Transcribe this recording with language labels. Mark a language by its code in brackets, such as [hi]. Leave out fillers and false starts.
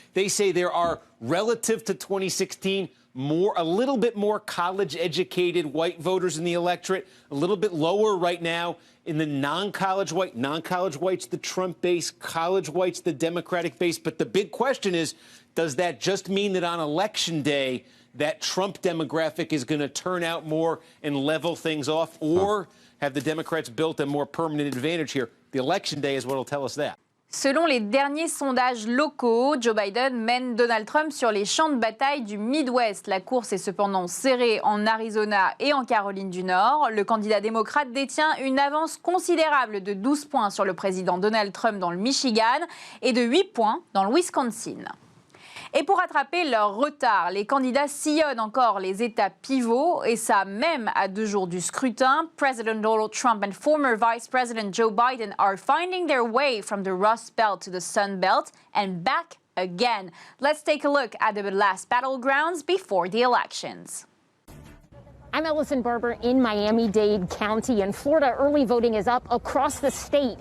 [en] They say there are, relative to 2016, a little bit more college-educated white voters in the electorate, a little bit lower right now in the non-college whites, the Trump base, college whites, the Democratic base. But the big question is, does that just mean that on Election Day, that Trump demographic is going to turn out more and level things off? Or have the Democrats built a more permanent advantage here? The Election Day is what will tell us that. [fr] Selon les derniers sondages locaux, Joe Biden mène Donald Trump sur les champs de bataille du Midwest. La course est cependant serrée en Arizona et en Caroline du Nord. Le candidat démocrate détient une avance considérable de 12 points sur le président Donald Trump dans le Michigan et de 8 points dans le Wisconsin. Et pour rattraper leur retard, les candidats sillonnent encore les États pivots, et ça même à 2 jours du scrutin. [en] President Donald Trump and former Vice President Joe Biden are finding their way from the Rust Belt to the Sun Belt and back again. Let's take a look at the last battlegrounds before the elections. I'm Ellison Barber in Miami-Dade County, and Florida early voting is up across the state.